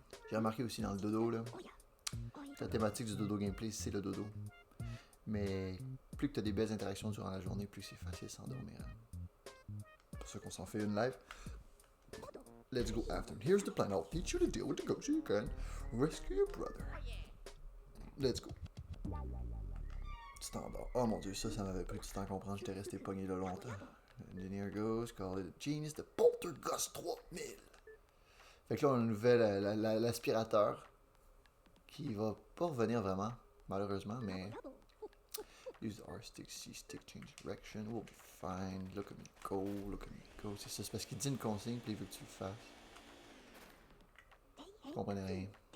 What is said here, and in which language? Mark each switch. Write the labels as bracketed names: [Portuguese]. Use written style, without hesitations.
[French] J'ai remarqué aussi dans le dodo là. La thématique du dodo gameplay, c'est le dodo. Mais plus que tu as des belles interactions durant la journée, plus c'est facile de s'endormir. Pour ça qu'on s'en fait une live. [English] Let's go after. Here's the plan. I'll teach you to deal with the ghost so you can rescue your brother. Let's go. Standard. [French] Oh mon dieu, ça m'avait pris du temps à comprendre. J'étais resté pogné là longtemps. [English] Engineer Ghost, call it a genius, the Poltergust 3000. [French] Fait que là, on a une nouvelle, l'aspirateur. Qui va pas revenir vraiment, malheureusement, mais. [English] Use R stick, C stick, change direction, we'll be fine. Look at me go, look at me go. [French] C'est ça, c'est parce qu'il dit une consigne, puis il veut que tu le fasses. Je comprenais rien.